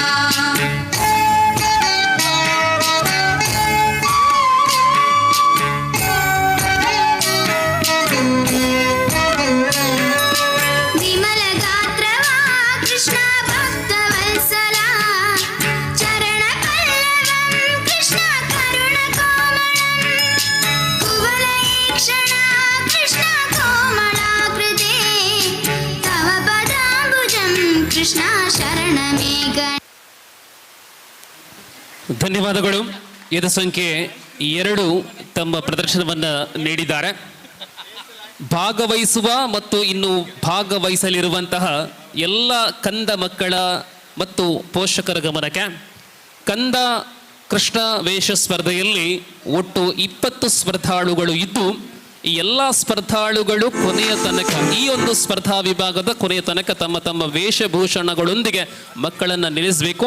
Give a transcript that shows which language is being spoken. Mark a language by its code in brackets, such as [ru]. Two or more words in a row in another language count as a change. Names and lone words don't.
[sa] विमलगात्रवा कृष्ण भक्तवत्सला चरणपल्लवं कृष्ण करुणकोमलं कुवलयेक्षणा कृष्ण कोमलाकृते तव पदाम्बुजं कृष्ण शरणमेक [kn] ಧನ್ಯವಾದಗಳು. ಎದ ಸಂಖ್ಯೆ 2 ತಮ್ಮ ಪ್ರದರ್ಶನವನ್ನು ನೀಡಿದ್ದಾರೆ. ಭಾಗವಹಿಸುವ ಮತ್ತು ಇನ್ನು ಭಾಗವಹಿಸಲಿರುವಂತಹ ಎಲ್ಲ ಕಂದ ಮಕ್ಕಳ ಮತ್ತು ಪೋಷಕರ ಗಮನಕ್ಕೆ, ಕಂದ ಕೃಷ್ಣ ವೇಷ ಸ್ಪರ್ಧೆಯಲ್ಲಿ ಒಟ್ಟು 20 ಸ್ಪರ್ಧಾಳುಗಳು ಇದ್ದು, ಈ ಎಲ್ಲ ಸ್ಪರ್ಧಾಳುಗಳು ಕೊನೆಯ ತನಕ, ಈ ಒಂದು ಸ್ಪರ್ಧಾ ವಿಭಾಗದ ಕೊನೆಯ ತನಕ ತಮ್ಮ ತಮ್ಮ ವೇಷಭೂಷಣಗಳೊಂದಿಗೆ ಮಕ್ಕಳನ್ನು ನಿಲ್ಲಿಸಬೇಕು.